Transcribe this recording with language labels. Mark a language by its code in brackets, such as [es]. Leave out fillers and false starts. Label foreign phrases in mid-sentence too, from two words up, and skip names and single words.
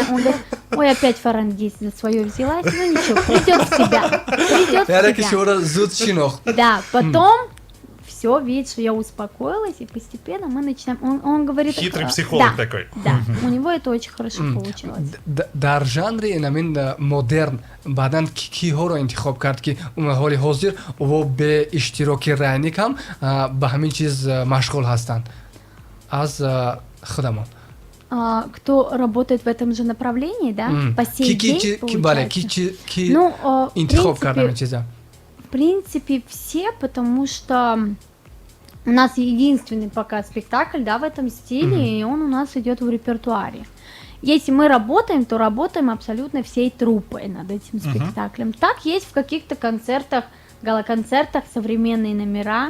[ru] Он говорит, ой, опять фарангист за свое взялась, ну ничего, придет в себя, придет [tg] Яна [ru] в [tg] ки [ru] себя. [tg] шура зуд шинохт. [ru] Да, потом все, видит, что я успокоилась, и постепенно мы начинаем... Он говорит... Хитрый психолог да, такой. Да, у него это очень хорошо получилось. [tg] дар жанри намин модерн баъдан киҳоро интихоб кард ки ҳоли ҳозир ва бе иштироки Райник ҳам ба ҳамин чиз машғул ҳастанд аз худамон. [ru] Кто работает в этом же направлении, да, по сей день, [tg] бале [ru] получается. [tg] ки [ru] Ну, [tg] интихоб кард ҳамин чиза? [ru] в принципе, все, потому что у нас единственный пока спектакль, да, в этом стиле, и он у нас идет в репертуаре. Если мы работаем, то работаем абсолютно всей труппой над этим спектаклем. Так есть в каких-то концертах, гала-концертах современные номера.